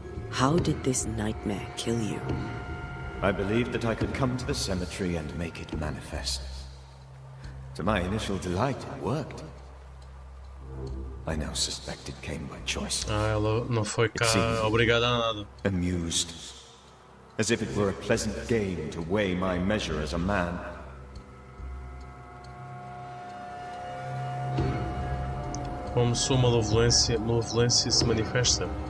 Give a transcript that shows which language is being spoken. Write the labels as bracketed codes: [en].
[en] How did this nightmare kill you? I believed that I could come to the cemetery and make it manifest. To my initial delight, it worked. I now suspect it came by choice. [pt] Ela não foi cá obrigada a nada. [en] Amused. As if it were a pleasant game to weigh my measure as a man. [pt] Como sua malevolência se manifesta.